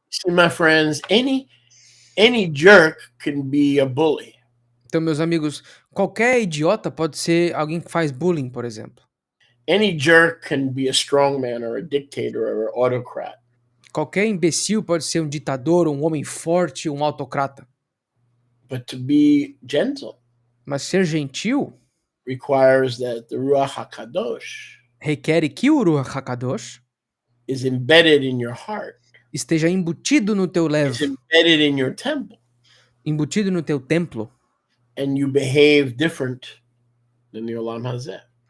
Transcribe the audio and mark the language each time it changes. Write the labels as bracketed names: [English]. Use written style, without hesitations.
[English] See, my friends, any jerk can be a bully. [Portuguese] Então, meus amigos, qualquer idiota pode ser alguém que faz bullying, por exemplo. [English] Any jerk can be a strongman or a dictator or an autocrat. [Portuguese] Qualquer imbecil pode ser um ditador, um homem forte, um autocrata. [English] But to be gentle [Portuguese] Mas ser gentil [English] requires that the Ruach HaKadosh [Portuguese] requer que o Ruach HaKadosh [English] is embedded in your heart, [Portuguese] esteja embutido no teu [English] is [Portuguese] levo, [English] embedded in your temple, [Portuguese] embutido no teu templo, [English] and you behave different than the Olam Hazeh.